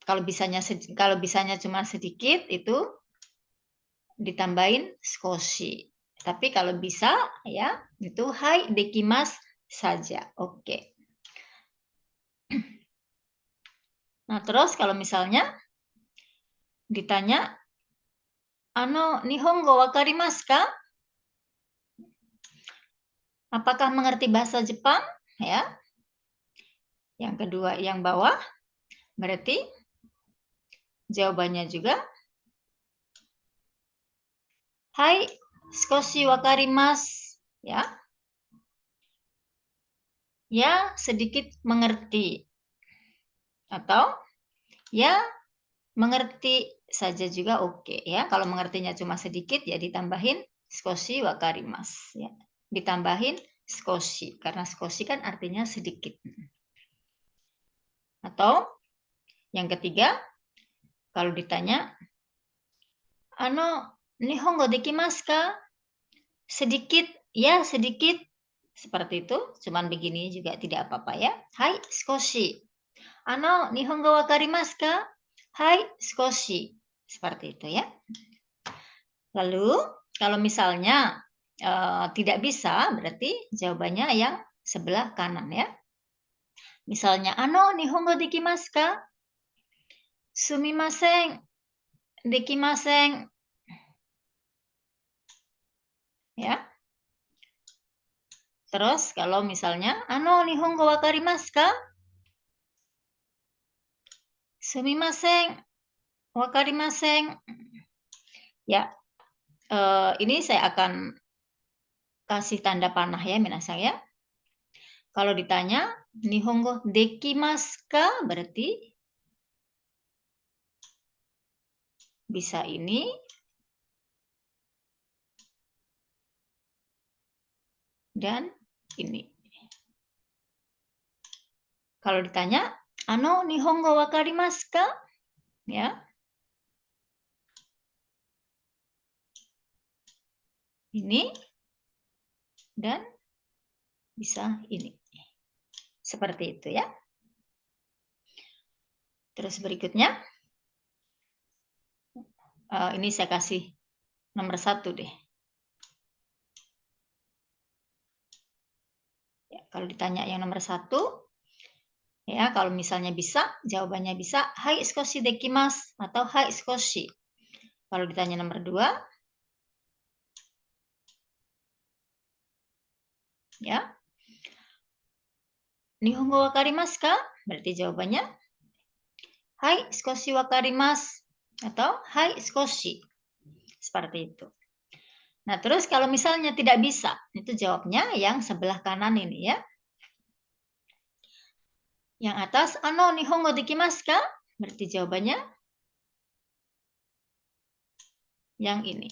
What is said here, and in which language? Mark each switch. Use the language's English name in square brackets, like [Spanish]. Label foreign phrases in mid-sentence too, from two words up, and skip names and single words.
[Indonesian] Kalau bisanya cuma sedikit itu ditambahin skoshi. Tapi kalau bisa ya itu [Japanese] はいできます [Indonesian] saja. Oke. Nah, terus kalau misalnya ditanya [Japanese] 日本語分かりますか? [Indonesian] Apakah mengerti bahasa Jepang? Ya. Yang kedua yang bawah berarti jawabannya juga [Japanese] はい少し分かります [Indonesian] ya. Ya, sedikit mengerti. Atau ya mengerti saja juga oke ya. Kalau mengertinya cuma sedikit ya ditambahin [Japanese] 少し分かります [Indonesian] ya. Ditambahin skoshi karena skoshi kan artinya sedikit. Atau yang ketiga kalau ditanya [Japanese] 日本語できますか? [Indonesian] Sedikit, ya sedikit. Seperti itu, cuman begini juga tidak apa-apa ya. [Japanese] Hai, skoshi. 日本語分かりますか? はい、少し. [Indonesian] Seperti itu ya. Lalu, kalau misalnya tidak bisa, berarti jawabannya yang sebelah kanan ya. Misalnya, [Japanese] 日本語できますか? すみません、できません. [Indonesian] Ya. Terus kalau misalnya [Japanese] 日本語分かりますか? すみません、分かりません. [Indonesian] Ya. Ini saya akan kasih tanda panah ya minasang ya. Kalau ditanya [Japanese] 日本語できますか? [Indonesian] Berarti bisa ini dan ini. Kalau ditanya, [Japanese] 日本語分かりますか? [Indonesian] Ya. Ini dan bisa ini. Seperti itu ya. Terus berikutnya, ini saya kasih nomor 1 deh. Ya, kalau ditanya yang nomor 1, ya, kalau misalnya bisa, jawabannya bisa [Japanese] はい少しできます [Indonesian] atau [Japanese] はい少し. [Indonesian] Kalau ditanya nomor 2, ya. [Japanese] 日本語分かりますか? [Indonesian] Berarti jawabannya [Japanese] はい少し分かります atau はい少し. [Indonesian] Seperti itu. Nah, terus kalau misalnya tidak bisa, itu jawabnya yang sebelah kanan ini ya. Yang atas, [Japanese] 日本語できますか? [Indonesian] Berarti jawabannya yang ini.